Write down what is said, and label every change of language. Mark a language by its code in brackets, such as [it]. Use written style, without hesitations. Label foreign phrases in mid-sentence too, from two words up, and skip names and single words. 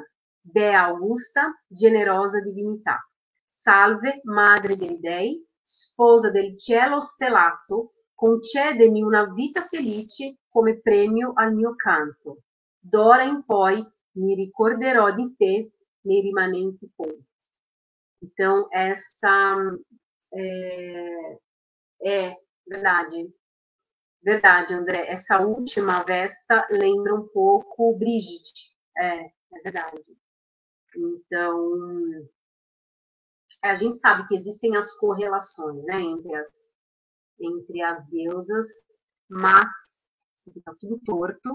[it] Dea augusta, generosa divinità. Salve, madre dei dei, sposa del cielo stellato, concedemi una vita felice come premio al mio canto. D'ora in poi mi ricorderò di te nei rimanenti ponti. [pt] Então, essa verdade, André. Essa última Vesta lembra um pouco Brigitte. É verdade. Então, a gente sabe que existem as correlações, né, entre as deusas, mas está tudo torto.